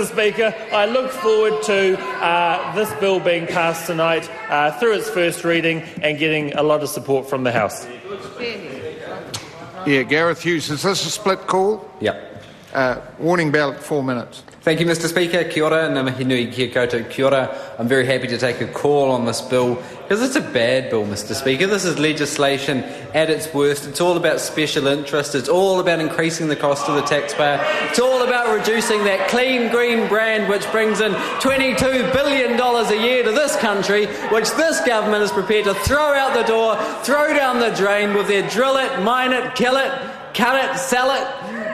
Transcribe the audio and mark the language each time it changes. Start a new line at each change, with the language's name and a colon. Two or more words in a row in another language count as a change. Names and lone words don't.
English: Speaker, I look forward to this bill being passed tonight through its first reading and getting a lot of support from the House. Yeah, Gareth Hughes. Is this a split call? Yep. Warning bell at 4 minutes. Thank you, Mr. Speaker.
Māori: Kia ora, ngā mihi nui kia koutou. Kia ora.
English: I'm very happy to take a call on this bill because it's a bad bill, Mr. Speaker. This is legislation at its worst. It's all about special interest. It's all about increasing the cost to the taxpayer. It's all about reducing that clean green brand which brings in $22 billion a year to this country, which this government is prepared to throw out the door, throw down the drain with their drill it, mine it, kill it, cut it, sell it.